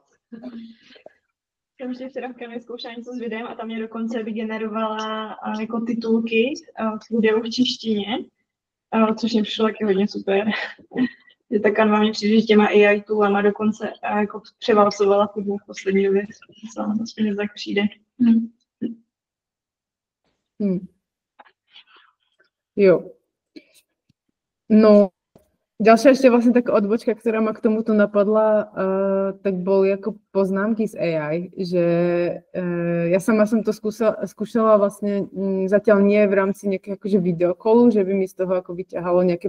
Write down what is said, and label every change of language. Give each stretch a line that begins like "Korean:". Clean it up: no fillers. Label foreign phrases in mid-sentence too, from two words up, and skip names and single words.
Czech: Jsem ještě včera v Canvě zkoušela něco s videem a tam mě dokonce vygenerovala jako titulky k videu v češtině, což mě přišlo taky hodně super. Že ta Canva mě přijde, že těma AI toolama dokonce jako převálcovala hudbu v poslední době. Aspoň to tak přijde. Jo. No,
Slovak: ďalšia ešte vlastne taká odbočka, ktorá ma k tomuto napadla, tak boli ako poznámky z AI, že ja sama som to skúšala vlastne zatiaľ nie v rámci nejakého akože videokolu, že by mi z toho ako vyťahalo nejaké